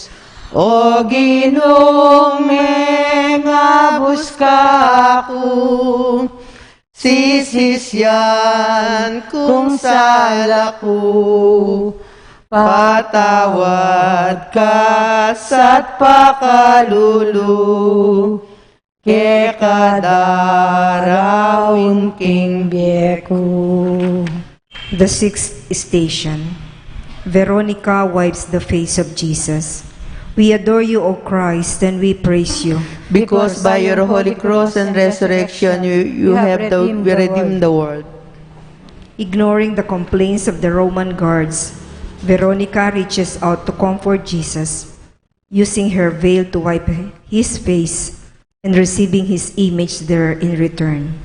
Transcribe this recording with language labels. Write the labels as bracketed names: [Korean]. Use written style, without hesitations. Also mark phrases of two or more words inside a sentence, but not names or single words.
[Pampanga] O Ginong ngabus ka ko, sisisyan kung sala ko, patawad ka sa't pakalulu, ke kadarawin king beku. [English] The sixth station. Veronica wipes the face of Jesus. We adore you, O Christ, and we praise you. Because by your holy cross and resurrection you have redeemed the world. Ignoring the complaints of the Roman guards, Veronica reaches out to comfort Jesus, using her veil to wipe his face and receiving his image there in return.